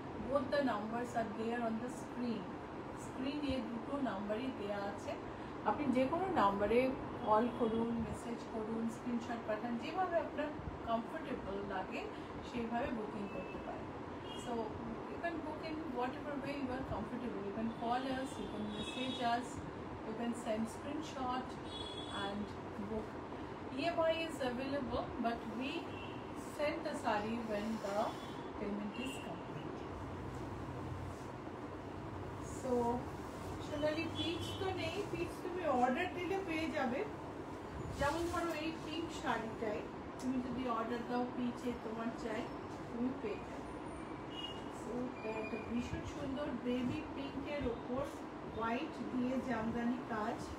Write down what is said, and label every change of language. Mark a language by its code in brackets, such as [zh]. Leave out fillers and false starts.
[en] Both the numbers are there on the screen. [bn] স্ক্রিনে দুটো নাম্বারই দেওয়া আছে, আপনি যে কোনো নাম্বারে কল করুন, মেসেজ করুন, স্ক্রিনশট পাঠান, যেভাবে আপনার কমফোর্টেবল লাগে সেইভাবে বুকিং করতে পারেন। [en] So you can book in whatever way you are comfortable. You can call us, you can message us, you can send screenshot and book. EMI is available, but we send the sari when the payment is complete. [bn] So Sonali pitch তো নেই, pitch তুমি order দিলে পেয়ে যাবে। যেমন ধরো এই pink শাড়িটাই তুমি যদি অর্ডার দাও, পিচে তোমার চাই, তুমি পেয়ে যাবে। সো এটা ভীষণ সুন্দর বেবি পিঙ্কের ওপর হোয়াইট দিয়ে জামদানি কাজ।